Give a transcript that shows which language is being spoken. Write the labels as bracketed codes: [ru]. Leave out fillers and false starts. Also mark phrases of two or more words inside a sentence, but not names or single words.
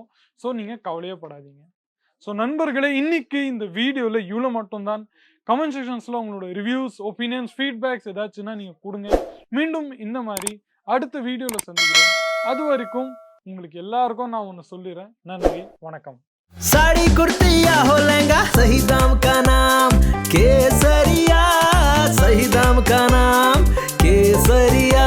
[ta] ஸோ நீங்கள் கவலையே படாதீங்க. ஸோ நண்பர்களே, இன்னைக்கு இந்த வீடியோவில் இவ்வளோ மட்டும்தான். [en] comment sectionsil [ta] உங்களோட [en] reviews, opinions, feedbacks [ta] ஏதாச்சுன்னா நீங்கள் கொடுங்க. மீண்டும் இந்த மாதிரி அடுத்த வீடியோவில் சந்திக்கிறேன். அது வரைக்கும் உங்களுக்கு எல்லாருக்கும் நான் ஒன்று சொல்லிடுறேன். நன்றி, வணக்கம். [hi] साड़ी कुर्ती या हो लहंगा, सही दाम का नाम केसरिया। सही दाम का नाम केसरी